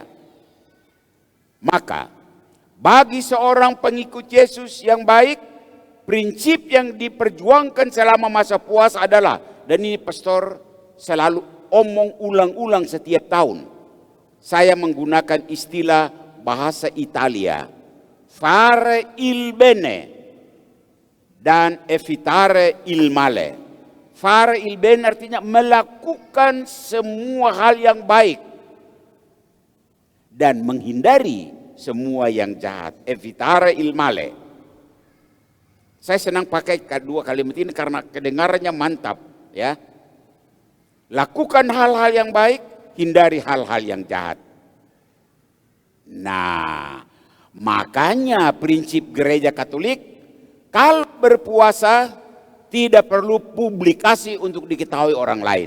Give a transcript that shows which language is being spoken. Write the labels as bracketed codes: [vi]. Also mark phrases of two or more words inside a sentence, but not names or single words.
[id] Maka bagi seorang pengikut Yesus yang baik, prinsip yang diperjuangkan selama masa puasa adalah, dan ini pastor selalu omong ulang-ulang setiap tahun. Saya menggunakan istilah bahasa Italia, [it] fare il bene [id] dan [it] evitare il male. Fare il bene [id] artinya melakukan semua hal yang baik dan menghindari semua yang jahat. [it] Evitare il male. [id] Saya senang pakai kedua kalimat ini karena kedengarannya mantap, ya. Lakukan hal-hal yang baik, hindari hal-hal yang jahat. Nah, makanya prinsip gereja Katolik, kalau berpuasa tidak perlu publikasi untuk diketahui orang lain.